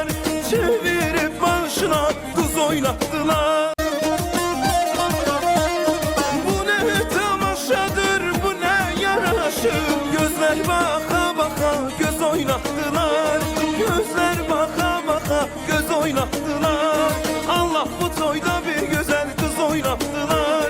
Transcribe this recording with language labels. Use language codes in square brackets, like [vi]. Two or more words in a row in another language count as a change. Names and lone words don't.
[az] Çevirib başına duz oynatdılar. Bu nə tamaşadır, bu nə yaraşıq. Gözlər baxa-baxa göz oynatdılar. Gözlər baxa-baxa oynattılar. Allah bu toyda [tr] bir güzel kız [az] oynattılar.